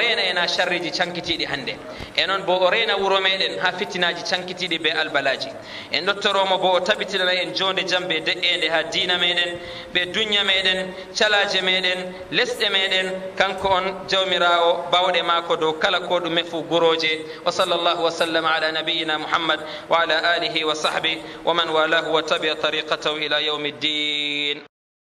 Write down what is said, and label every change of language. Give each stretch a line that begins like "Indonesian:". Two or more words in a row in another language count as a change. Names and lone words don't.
Fula: rena ena sharriji cankitiɗi hande e noon bo o rena wuro meɗen ha fittinaji cankitiɗi be albalaji en ɗottoromo bo o tabitinana en jonde jambe de'ende ha diina meɗen ɓe duña meɗen calaje meɗen lesɗe meɗen kanko on jawmirawo bawɗe mako dow kala ko ɗume fu guroje
Arabic: وصلى الله وسلم على نبينا محمد وعلى آله وصحبه ومن والاه وتبع طريقته إلى يوم الدين